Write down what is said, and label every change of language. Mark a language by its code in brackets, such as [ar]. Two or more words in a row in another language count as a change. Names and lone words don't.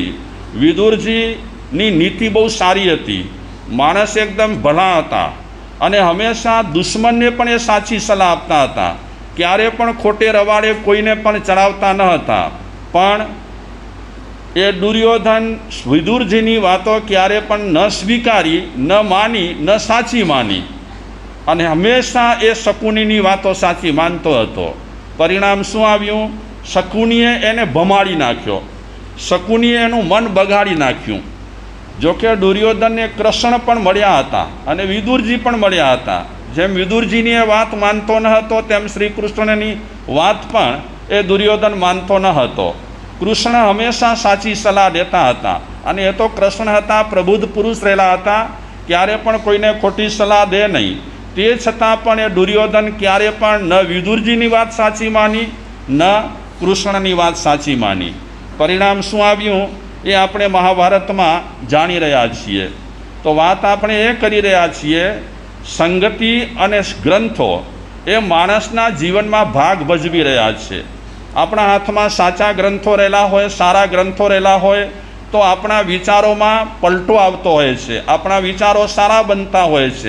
[gu] વિદુરજીની નીતિ બહુ સારી હતી. માણસ એકદમ ભલા હતા અને હમેશા દુશ્મનને પણ એ સાચી સલાહ આપતા હતા. ક્યારે પણ ખોટે રવાડે કોઈને પણ ચઢાવતા ન હતા. પણ એ દુર્યોધન વિદુરજીની વાતો ક્યારે પણ ન સ્વીકારી, ન માની, ન સાચી માની અને હમેશા એ શકુનીની વાતો સાચી માનતો હતો. પરિણામ શું આવ્યું? શકુનીએ એને ભમાડી નાખ્યો. શકુનીએ એનું મન બગાડી નાખ્યું. જો કિ દુર્યોધનને કૃષ્ણ પણ મળ્યા હતા અને વિદુરજી પણ મળ્યા હતા. જેમ વિદુરજીની એ વાત માનતો ન હતો તેમ શ્રી કૃષ્ણની વાત પણ એ દુર્યોધન માનતો ન હતો. કૃષ્ણ હમેશા સાચી સલાહ દેતા હતા અને એ તો કૃષ્ણ હતા, પ્રબુદ્ધ પુરુષ રહેલા હતા, ક્યારે પણ કોઈને ખોટી સલાહ દે નહીં. તે છતાં પણ એ દુર્યોધન ક્યારે પણ ન વિદુરજીની વાત સાચી માની, ન કૃષ્ણની વાત સાચી માની. પરિણામ શું આવ્યું એ આપણે મહાભારતમાં જાણી રહ્યા છીએ. તો વાત આપણે એ કરી રહ્યા છીએ, સંગતિ અને ગ્રંથો એ માણસના જીવનમાં ભાગ ભજવી રહ્યા છે. આપણા હાથમાં સાચા ગ્રંથો રહેલા હોય, સારા ગ્રંથો રહેલા હોય તો આપણા વિચારોમાં પલટો આવતો હોય છે, આપણા વિચારો સારા બનતા હોય છે.